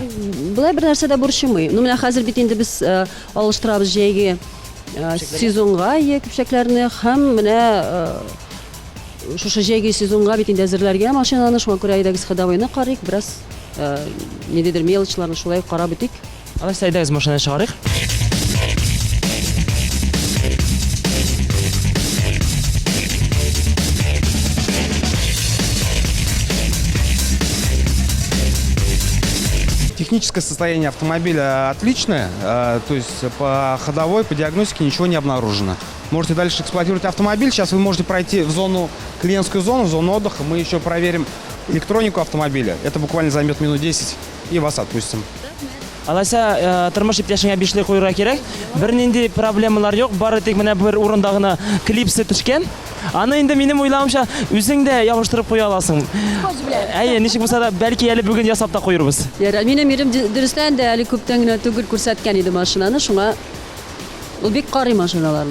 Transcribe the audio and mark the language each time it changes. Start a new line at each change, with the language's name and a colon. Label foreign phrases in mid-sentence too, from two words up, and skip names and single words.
Tatar: Булай бер нәрсә дә борчымый. Ну, менә хәзер бит инде без алыштырабыз җәйге сезонга көпчәкләрне һәм менә шушы җәйге сезонга бит инде әзерләргә машинаны, шуңа күрә әйдәгез ходовойны карыйк, бераз ниндидер мелочларны шулай карап битик. Алайса әйдәгез машинаны чыгарыйк.
Russian: техническое состояние автомобиля отличное, то есть по ходовой, по диагностике ничего не обнаружено. Можете дальше эксплуатировать автомобиль. Сейчас вы можете пройти в зону, клиентскую зону, в зону отдыха. Мы еще проверим электронику автомобиля. Это буквально займет минут 10 и вас отпустим.
Tatar: Алайса тормыш иптәшеңә бишле куйырга кирәк. Бер нинди проблемалар юк, бары тик менә бер урында гына клипсы төшкән. Аны инде минем уйламамча үзең дә ябыштырып куя аласың. Әйе, ничек булса да бәлки әле бүген ясап та куйырбыз. Ярар, минем ирем дөрестән дә әле күптән генә түгел күрсәткән иде машинаны, шуңа ул бик карый машиналарын.